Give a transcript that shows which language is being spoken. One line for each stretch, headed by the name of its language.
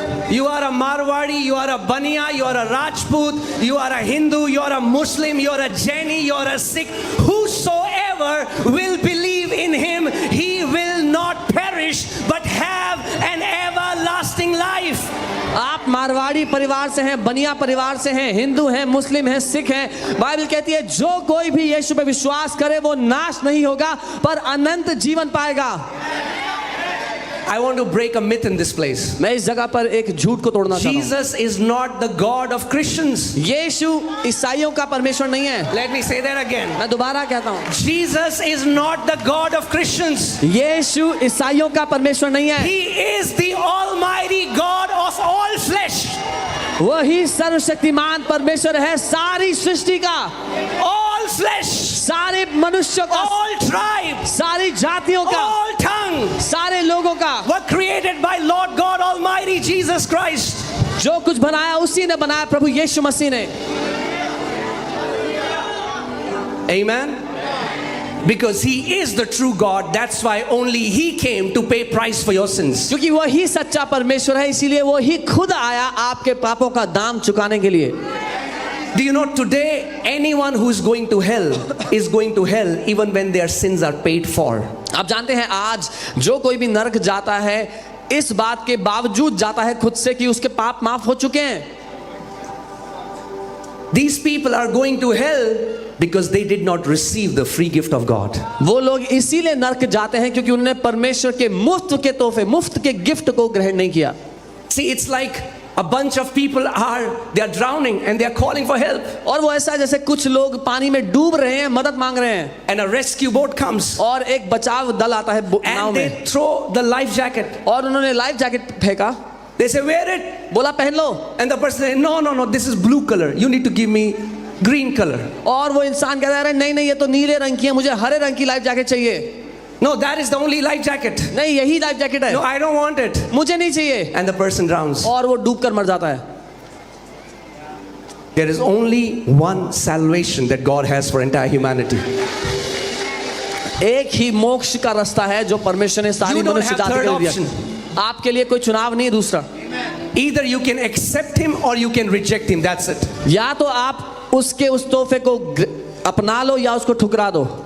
English: you are a Marwadi, you are a Baniya, you are a Rajput, you are a Hindu, you are a Muslim, you are a Jaini, you are a Sikh, whosoever will believe in him, he will not perish but have an everlasting life.
Hindi: आप मारवाड़ी परिवार से हैं, बनिया परिवार से हैं, हिंदू हैं, मुस्लिम हैं, सिख हैं, बाइबल कहती है जो कोई भी यीशु पे विश्वास करे वो नाश नहीं होगा पर अनंत जीवन पाएगा।
English: I want to break a myth in this place.
Hindi: मैं इस जगह पर एक झूठ को तोड़ना चाहता हूँ।
English: Jesus is not the God of Christians.
Hindi: यीशु ईसाइयों का परमेश्वर नहीं है।
English: Let me say that again.
Hindi: मैं दोबारा कहता हूँ,
English: Jesus is not the God of Christians.
Hindi: यीशु ईसाइयों का परमेश्वर नहीं है।
English: He is the Almighty God of all flesh.
Hindi: वही सर्वशक्तिमान परमेश्वर है सारी सृष्टि का,
English: All flesh.
Hindi: सारे मनुष्यों का,
English: All tribes.
Hindi: सारी जातियों का,
English: All tongues.
Hindi: सारे लोगों का,
English: Were created by Lord God Almighty Jesus Christ.
Hindi: जो कुछ बनाया उसी ने बनाया, प्रभु यीशु मसीह ने।
English: Amen. Because he is the true God, that's why only he came to pay price for your sins.
Hindi: क्योंकि वही सच्चा परमेश्वर है इसीलिए वो ही खुद आया आपके पापों का दाम चुकाने के लिए।
English: Do you know today anyone who is going to hell is going to hell even when their sins are paid for.
Hindi: आप जानते हैं आज जो कोई भी नरक जाता है इस बात के बावजूद जाता है खुद से कि उसके पाप माफ हो चुके हैं।
English: These people are going to hell because they did not receive the free gift of God.
Hindi: वो लोग इसीलिए नरक जाते हैं क्योंकि उन्होंने परमेश्वर के मुफ्त के तोहफे, मुफ्त के गिफ्ट को ग्रहण नहीं किया।
English: See, it's like a bunch of people they are drowning and they are calling for help.
Hindi: और वो ऐसा जैसे कुछ लोग पानी में डूब रहे हैं, मदद मांग रहे हैं,
English: And a rescue boat comes
Hindi: और एक बचाव दल आता है नाव
English: and
Hindi: में,
English: they throw the life jacket.
Hindi: और उन्होंने लाइफ जैकेट फेंका।
English: They say, wear it.
Hindi: बोला पहन लो,
English: And the person says, no, this is blue color. You need to give me green color.
Hindi: और वो इंसान कहता है नहीं नहीं ये तो नीले रंग की है, मुझे हरे रंग की लाइफ जैकेट चाहिए।
English: No, that is the only life jacket.
Hindi: नहीं यही लाइफ जैकेट है,
English: No, I don't want it.
Hindi: मुझे नहीं चाहिए,
English: And the person drowns.
Hindi: और वो डूब कर मर जाता है।
English: There is only one salvation that God has for entire humanity.
Hindi: एक ही मोक्ष का रास्ता है जो परमेश्वर ने सारी
English: You don't
Hindi: मनुष्य
English: have
Hindi: जाति
English: third
Hindi: को दिया।
English: option.
Hindi: आपके लिए कोई चुनाव नहीं दूसरा,
English: Either you can accept him or you can reject him. That's it.
Hindi: या तो आप उसके उस तोहफे को अपना लो या उसको ठुकरा दो।